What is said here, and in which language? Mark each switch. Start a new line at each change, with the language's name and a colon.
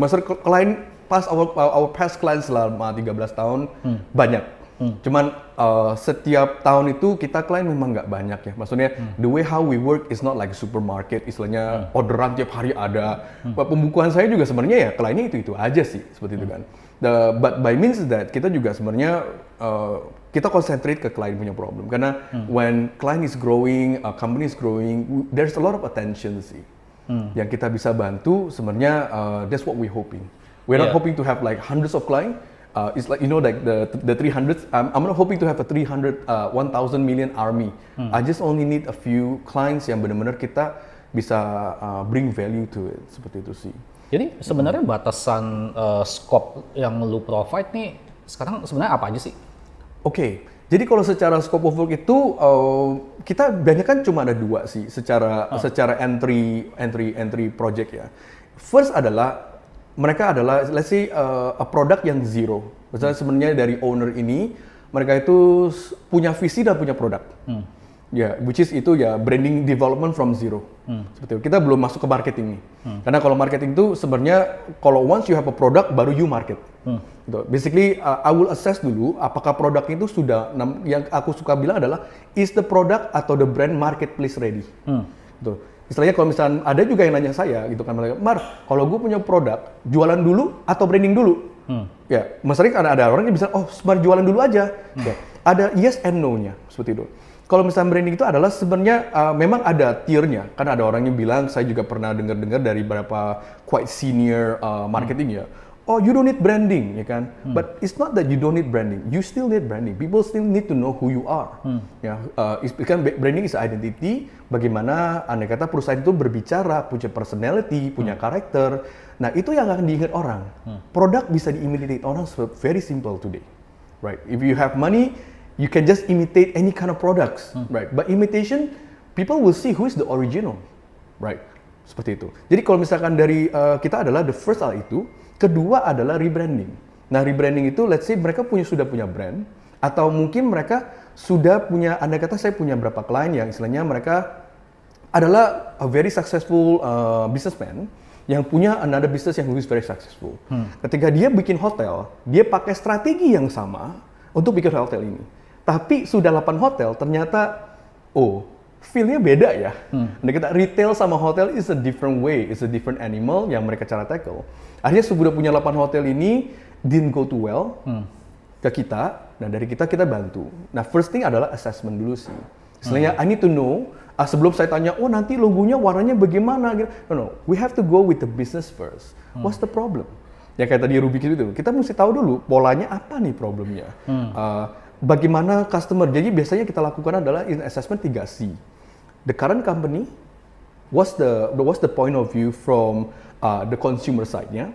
Indonesian: Maksudnya klien pas
English: our past clients
Indonesian: selama 13 tahun banyak. Cuman setiap tahun itu kita klien memang nggak banyak ya. Maksudnya
English: the way how we work is not like a supermarket,
Indonesian: istilahnya orderan tiap hari ada. Pembukuan saya juga sebenarnya ya kliennya itu aja sih, seperti itu kan.
English: But by means that
Indonesian: kita juga sebenarnya kita concentrate ke klien punya problem. Karena
English: when client is growing, company is growing, there's a lot of attention sih.
Indonesian: Yang kita bisa bantu sebenarnya
English: that's what we hoping. We're not hoping to have like hundreds of clients. it's like like the 300. I'm not hoping to have a 1,000 million army. I just only need a few clients
Indonesian: yang benar-benar kita bisa
English: bring value to it,
Indonesian: seperti itu sih. Jadi sebenarnya batasan scope yang lu provide nih sekarang sebenarnya apa aja sih? Oke. Jadi kalau secara scope of work itu kita banyak kan cuma ada 2 sih secara entry project ya.
English: First
Indonesian: adalah mereka adalah
English: let's say a product yang zero.
Indonesian: Misalnya sebenarnya dari owner ini mereka itu punya visi dan punya produk.
English: Ya, which is itu ya branding development from zero.
Indonesian: Seperti itu. Kita belum masuk ke marketing nih. Karena kalau marketing itu sebenarnya kalau
English: once you have a product
Indonesian: baru
English: you market.
Indonesian: Gitu.
English: Basically I will assess
Indonesian: dulu apakah produk itu sudah, yang aku suka bilang adalah
English: is the product
Indonesian: atau
English: the brand marketplace ready.
Indonesian: Gitu. Istilahnya kalau misalnya ada juga yang nanya saya gitu kan, Mar, kalau gue punya produk jualan dulu atau branding dulu? Ya, maksudnya ada orang yang bisa Mar jualan dulu aja. Ya, ada yes and no-nya seperti itu. Kalau misalnya branding itu adalah sebenarnya memang ada tier-nya. Kan ada orang yang bilang, saya juga pernah dengar dari beberapa quite senior marketing ya.
English: Oh, you don't need branding,
Indonesian: ya kan?
English: But it's not that you don't need branding. You still need branding. People still need to know who you are.
Indonesian: Ya, kan
English: branding is identity.
Indonesian: Bagaimana andai kata perusahaan itu berbicara, punya personality, punya karakter. Nah, itu yang akan diingat orang. Produk bisa diimitate orang
English: very simple today, right? If you have money, you can just imitate any kind of products, right? But imitation, people will see who is the original, right?
Indonesian: Seperti itu. Jadi kalau misalkan dari kita adalah the first hal itu. Kedua adalah rebranding. Nah, rebranding itu let's say mereka sudah punya brand atau mungkin mereka sudah punya, andai kata saya punya berapa klien yang istilahnya mereka adalah
English: a very successful businessman
Indonesian: yang punya another business yang
English: is very successful.
Indonesian: Ketika dia bikin hotel, dia pakai strategi yang sama untuk bikin hotel ini. Tapi sudah 8 hotel ternyata feel-nya beda ya.
English: Kita retail sama hotel is a different way, it's a different animal
Indonesian: yang mereka cara
English: tackle.
Indonesian: Akhirnya sudah punya 8 hotel ini
English: didn't go too well
Indonesian: ke kita. Nah, dari kita bantu. Nah, first thing adalah assessment dulu sih. Istilahnya
English: I need to know
Indonesian: sebelum saya tanya, nanti logonya warnanya bagaimana gitu.
English: No, we have to go with the business first. What's the problem?
Indonesian: Ya kayak tadi Ruby itu, kita mesti tahu dulu polanya apa nih problemnya. Bagaimana customer. Jadi biasanya kita lakukan adalah in assessment 3C.
English: The current company, what's the point of view from the consumer side-nya?